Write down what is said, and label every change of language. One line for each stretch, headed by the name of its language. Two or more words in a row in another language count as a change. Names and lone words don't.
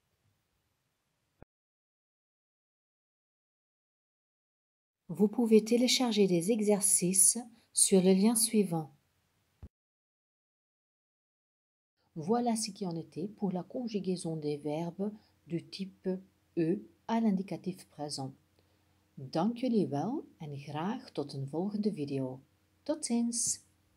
French: Vous pouvez télécharger des exercices sur le lien suivant. Voilà ce qui en était pour la conjugaison des verbes du type E à l'indicatif présent.
Dutch: Dank jullie wel en graag tot een volgende video. Tot ziens!